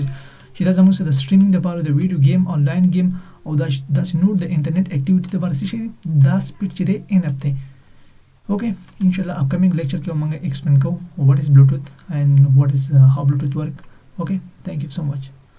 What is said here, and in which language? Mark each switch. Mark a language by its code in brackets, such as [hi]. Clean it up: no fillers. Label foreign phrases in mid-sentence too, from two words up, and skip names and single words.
[ps] چې دا زموږ سره د streaming لپاره د [en] video game online game [ps] او دا نور د [en] internet activity [ps] لپاره شي دا سپیډ چې دی انف دی. [en] okay inshallah upcoming lecture [ps] کې موږ [en] explain کوو what is bluetooth and what is how bluetooth work. okay thank you so much.